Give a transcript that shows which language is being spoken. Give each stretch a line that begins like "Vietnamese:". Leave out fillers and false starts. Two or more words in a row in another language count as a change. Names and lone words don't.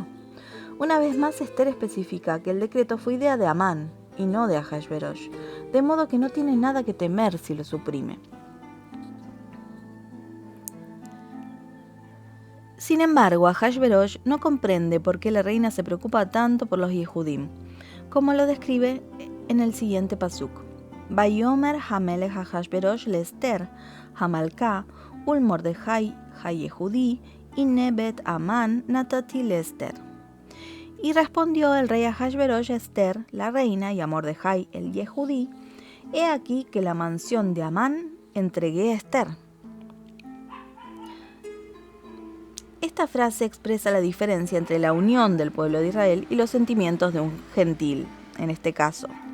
Spanish: Una vez más, Esther especifica que el decreto fue idea de Amán y no de Ahasverosh, de modo que no tiene nada que temer si lo suprime. Sin embargo, Ahasverosh no comprende por qué la reina se preocupa tanto por los Yehudim, como lo describe en el siguiente pasuk.
Hebrew: ויאמר המלך אחשורוש לאסתר המלכה ולמרדכי היהודי הנה בית המן נתתי לאסתר.
Spanish: Y respondió el rey Ahasverosh a Esther, la reina, y a Mordejai, el Yehudí, he aquí que la mansión de Amán entregué a Esther. Esta frase expresa la diferencia entre la unión del pueblo de Israel y los sentimientos de un gentil, en este caso.